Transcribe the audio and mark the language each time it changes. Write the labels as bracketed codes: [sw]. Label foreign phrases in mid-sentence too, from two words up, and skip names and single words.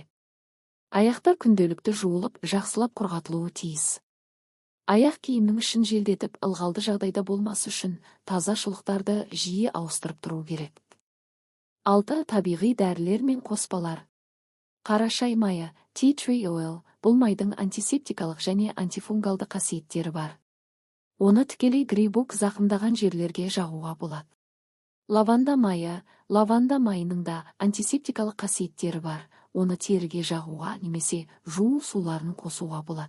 [kk] Аяқтар күнделікті жуылып, жақсылап құрғатылуы тиіс. Аяқ киімнің ішін желдетіп, ылғалды жағдайда болмасы үшін таза шұлықтарды жиі ауыстырып тұру керек. 6. Табиғи дәрілер мен қоспалар. Қара шай майы, [en] tea tree oil, [kk] бұл майдың антисептикалық және антифунгалды қасиеттері бар. Оны тікелей грибок зақымдаған жерлерге жағуға болады. Лаванда майы. Лаванда майының да антисептикалық қасиеттері бар. Оны теріге жағуға немесе жуу суларын қосуға болады.